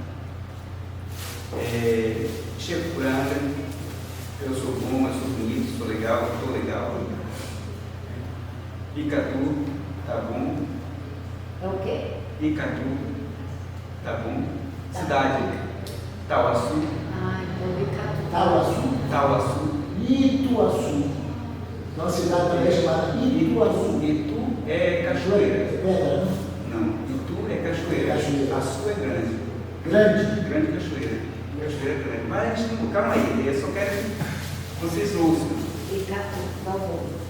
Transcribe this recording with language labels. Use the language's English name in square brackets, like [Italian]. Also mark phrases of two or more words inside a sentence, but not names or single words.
[Portuguese] Chepuranga, eu sou bom, eu sou bonito, sou legal, estou legal. Icatu, tá bom. É o quê? Icatu, tá bom. Cidade, Tauaçu. Ah, então Icatu. Tauaçu. Tauaçu. Ituaçu. Então a cidade também é chamada Ituaçu. Itu é cachoeira. É pedra, não? Não, Itu é cachoeira. Cachoeira. Açu é grande. Grande. Grande cachoeira. Cachoeira grande. Mas a gente não, calma aí, eu só quero que vocês ouçam. Icatu, tá bom.